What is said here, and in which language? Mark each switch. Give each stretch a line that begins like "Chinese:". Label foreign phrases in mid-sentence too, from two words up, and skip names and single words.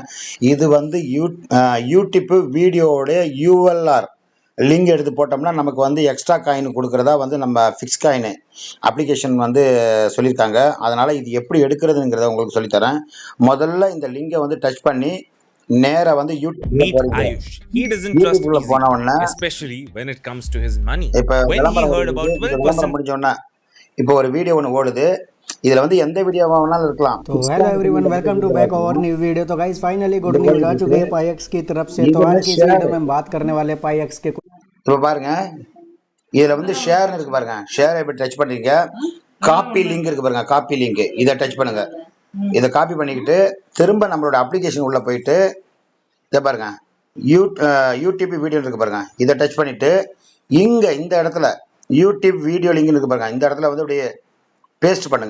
Tamil: இது வந்து யூடியூப் வீடியோவுடைய
English: URL link
Tamil: எடுத்து போட்டோம்னா நமக்கு வந்து
English: extra coin
Tamil: கொடுக்குறதா வந்து நம்ம ஃபிக்ஸ் காயின் அப்ளிகேஷன் வந்து சொல்லியிருக்காங்க. அதனால் இது எப்படி எடுக்கிறதுங்கிறத உங்களுக்கு சொல்லித்தரேன். முதல்ல இந்த லிங்கை வந்து டச் பண்ணி நேரா வந்து
English: Meet Ayush. He doesn't trust
Tamil: யூடியூப்ல
English: easy,
Tamil: போன உடனே
English: especially when it comes to his money.
Tamil: இப்போ
English: When he
Tamil: விளம்பரம்
English: heard
Tamil: ஓடுது.
English: about
Tamil: இந்த விளம்பரம்
English: 12%,
Tamil: முடிஞ்ச உடனே இப்போ ஒரு வீடியோ ஒன்று ஓடுது. இதில் வந்து எந்த வீடியோவா வேணாலும் இருக்கலாம்.
Hindi: तो
English: hello everyone, welcome to back
Hindi: और
English: new video.
Hindi: तो
English: guys finally good news
Hindi: आ चुकी है पाईएक्स की तरफ से। तो आज की इस वीडियो में हम बात करने वाले हैं पाईएक्स के।
Tamil: இப்போ பாருங்க, இதில் வந்து ஷேர்னு இருக்கு பாருங்க. ஷேரை இப்படி டச் பண்ணுறீங்க.
English: copy link
Tamil: இருக்கு பாருங்க,
English: copy link
Tamil: இதை டச் பண்ணுங்க. இதை காப்பி பண்ணிக்கிட்டு திரும்ப நம்மளோட அப்ளிகேஷன் உள்ள போயிட்டு இதை பாருங்க,
English: YouTube video
Tamil: இருக்கு பாருங்க, இதை டச் பண்ணிட்டு இங்கே இந்த இடத்துல
English: YouTube video link
Tamil: இருக்கு பாருங்க, இந்த இடத்துல வந்து அப்படியே பேஸ்ட் பண்ணுங்க.